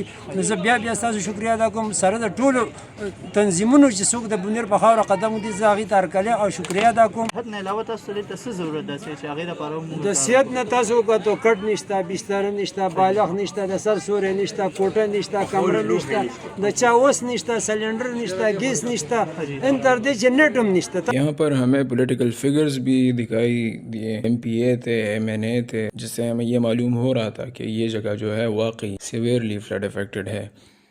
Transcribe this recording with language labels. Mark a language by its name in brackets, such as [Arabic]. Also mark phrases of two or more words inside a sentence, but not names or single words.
[Pashto] نو زه بیا ستاسو شکریا ادا کوم سره د ټولو تنظیمونو چې څوک د بنیر په خاوره قدم ږدي، زه هغې ته هرکلی او شکریا ادا کوم. صحت نه علاوه تاسو ته څه ضرورت ده چې هغې لپاره موږ د صحت نه تاسو وکتو کټ نشته، بستر نشته، بالغ نشته، د سر سوری نشته، کوټه نشته، کمره نشته، د چا اوس نشته، سلنډر نشته، گیس نشته، ان تر دې چې نیټ هم نشته. [Urdu] یہاں پر ہمیں [English] political figures [Urdu] بھی دکھائی دیے، MPA تھے، MNA تھے، جس سے ہمیں یہ معلوم ہو رہا تھا کہ یہ جگہ جو ہے واقعی [English] severely flood affected [Urdu] ہے.